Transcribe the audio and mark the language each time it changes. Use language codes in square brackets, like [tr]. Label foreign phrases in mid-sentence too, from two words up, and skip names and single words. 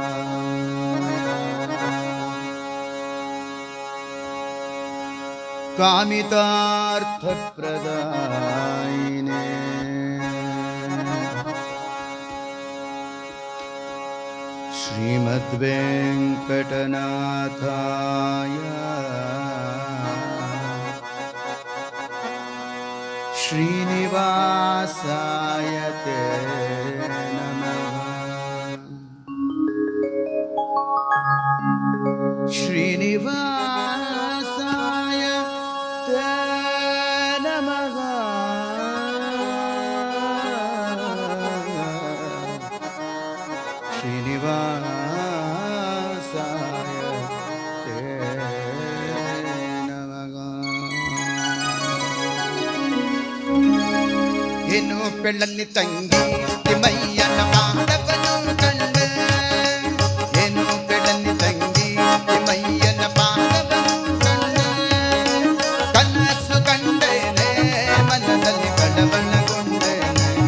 [sa] ಕಾಮಿತಾರ್ಥಪ್ರದಾಯಿನೇ ಶ್ರೀಮದ್ವೆಂಕಟನಾಥಾಯ ಶ್ರೀನಿವಾಸಾಯ ತೇ ನಮಃ. ಶ್ರೀನಿವಾಸಾಯ ತೇ ನಮಃ. ಶ್ರೀನಿವಾಸಾಯ ತೇ ನಮಃ. [kn] ಏನು ಪೆಳ್ಳಲ್ಲಿ ತಂಗಿ ತಿಮ್ಮಯ್ಯನ ಪಾದವನ್ನು ಕಂಡೆ. ಏನು ಪೆಳ್ಳಲ್ಲಿ ತಂಗಿ ತಿಮ್ಮಯ್ಯನ ಪಾದವನ್ನು ಕಂಡೆ. ಕನಸು ಕಂಡೇನೆ ಮನದಲ್ಲಿ ಕಳವಳಗೊಂಡೇನೆ.